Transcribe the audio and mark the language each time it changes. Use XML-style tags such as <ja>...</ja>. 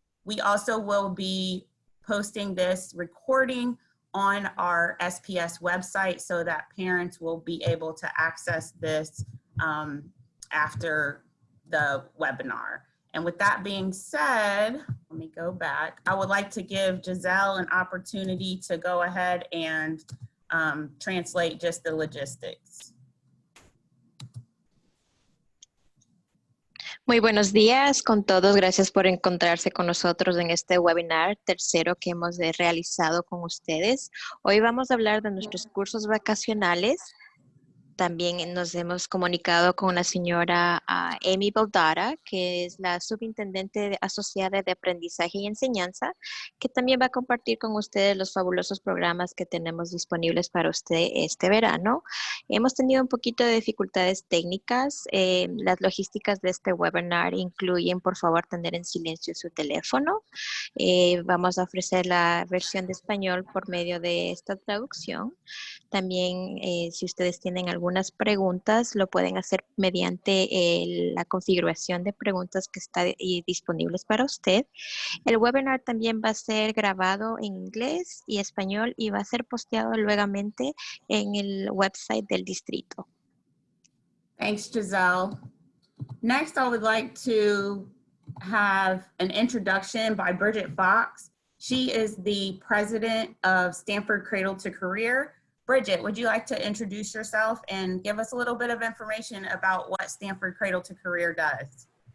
<en>We also will be posting this recording on our SPS website so that parents will be able to access this after the webinar. And with that being said, let me go back. I would like to give Giselle an opportunity to go ahead and translate just the logistics.</en> <es>Muy buenos días con todos. Gracias por encontrarse con nosotros en este webinar tercero que hemos realizado con ustedes. Hoy vamos a hablar de nuestros cursos vacacionales. También nos hemos comunicado con la señora Amy Beldotti, que es la subintendente asociada de aprendizaje y enseñanza, que también va a compartir con ustedes los fabulosos programas que tenemos disponibles para usted este verano. Hemos tenido un poquito de dificultades técnicas. Las logísticas de este webinar incluyen, por favor, tener en silencio su teléfono. Vamos a ofrecer la versión de español por medio de esta traducción. También, si ustedes tienen algunas preguntas, lo pueden hacer mediante la configuración de preguntas que está disponibles para usted. El webinar también va a ser grabado en inglés y español y va a ser posteado luegamente en el website del distrito.</es> <en>Thanks, Giselle. Next, I would like to have an introduction by Bridget Fox. She is the president of Stamford Cradle to Career. Bridget, would you like to introduce yourself and give us a little bit of information about what Stamford Cradle to Career does?</en>